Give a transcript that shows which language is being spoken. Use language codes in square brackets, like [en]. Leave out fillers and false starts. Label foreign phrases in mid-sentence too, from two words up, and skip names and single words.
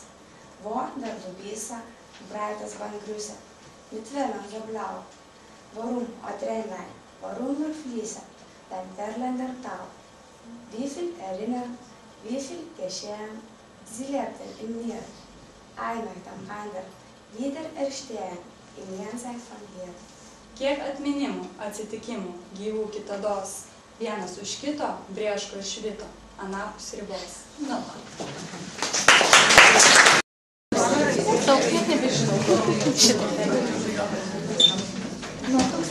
[de] Wo der Dubisa, breites Bandgrüße, mit Wellen so blau. Warum, o Tränlein, warum nur fließen, dein Perlender Tau? Wie viel erinnern, wie viel geschehen, sie lebten in mir. Einer am anderen, wieder erstehen, im Jenseits von dir. [lt] Kiek atminimų, atsitikimų, gyvų kitados, vienas už kito brėško ir švito, anapus ribos. Na, Daug net nebežinau. Šitą.